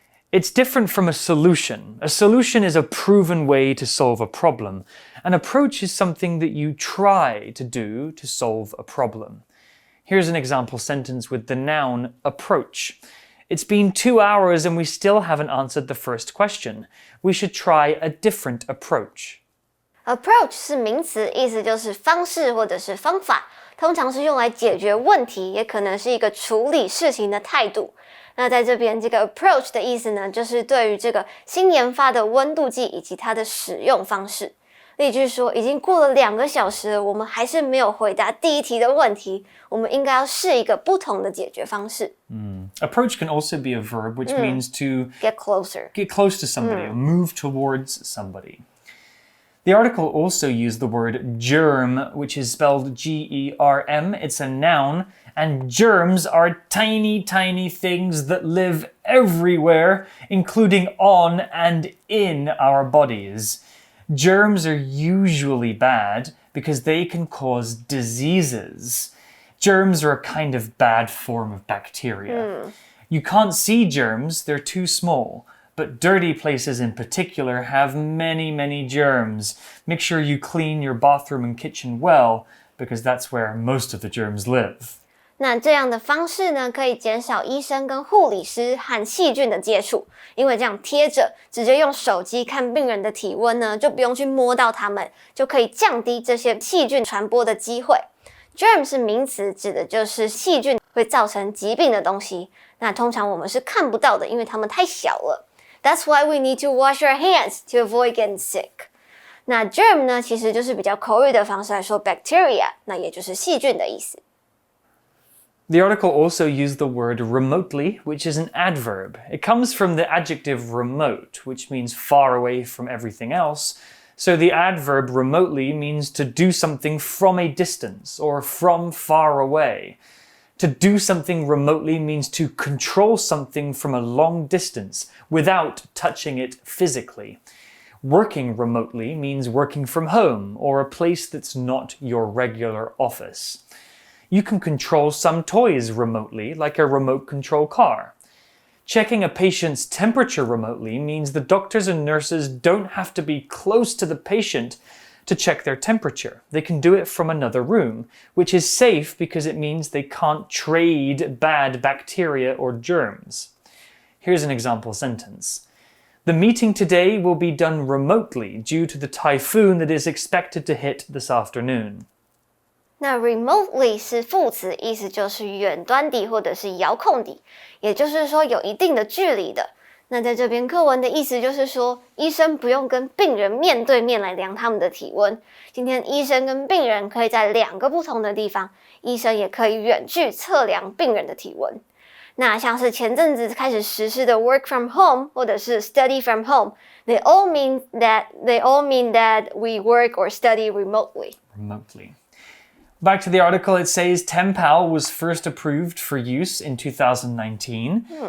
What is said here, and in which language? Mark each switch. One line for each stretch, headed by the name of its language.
English: It's different from a solution. A solution is a proven way to solve a problem. An approach is something that you try to do to solve a problem. Here's an example sentence with the noun approach. It's been 2 hours and we still haven't answered the first question. We should try a different approach.
Chinese: Approach 是名词，意思就是方式或者是方法，通常是用来解决问题，也可能是一个处理事情的态度。那在这边这个 approach 的意思呢，就是对于这个新研发的温度计以及它的使用方式。例句说，已经过了2个小时了，我们还是没有回答第一题的问题，我们应该要试一个不同的解决方式。
English: Approach can also be a verb, which means to get closer to somebody, or move towards somebody. The article also used the word germ, which is spelled G-E-R-M. It's a noun, and germs are tiny, tiny things that live everywhere, including on and in our bodies. Germs are usually bad because they can cause diseases. Germs are a kind of bad form of bacteria. You can't see germs, they're too small. But dirty places in particular have many, many germs. Make sure you clean your bathroom and kitchen well, because that's where most of the germs live.
Chinese: 那这样的方式呢，可以减少医生跟护理师和细菌的接触，因为这样贴着，直接用手机看病人的体温呢，就不用去摸到它们，就可以降低这些细菌传播的机会。 Germ 是名词，指的就是细菌会造成疾病的东西。那通常我们是看不到的，因为它们太小了。
English: That's why we need to wash our hands to avoid getting sick.
Chinese: 那 germ 呢，其实就是比较口语的方式来说 bacteria， 那也就是细菌的意思。
English: The article also used the word remotely, which is an adverb. It comes from the adjective remote, which means far away from everything else. So the adverb remotely means to do something from a distance or from far away. To do something remotely means to control something from a long distance without touching it physically. Working remotely means working from home or a place that's not your regular office. You can control some toys remotely, like a remote control car. Checking a patient's temperature remotely means the doctors and nurses don't have to be close to the patient to check their temperature. They can do it from another room, which is safe because it means they can't trade bad bacteria or germs. Here's an example sentence. The meeting today will be done remotely due to the typhoon that is expected to hit this afternoon.
Chinese: 那 remotely 是副词，意思就是远端地或者是遥控地，也就是说有一定的距离的。那在这篇课文的意思就是说，医生不用跟病人面对面来量他们的体温。今天医生跟病人可以在2个不同的地方，医生也可以远距测量病人的体温。那像是前阵子开始实施的
English: work from home
Chinese: 或者是
English: study from home, they all mean that we work or study remotely. Back to the article, it says Tempal was first approved for use in 2019.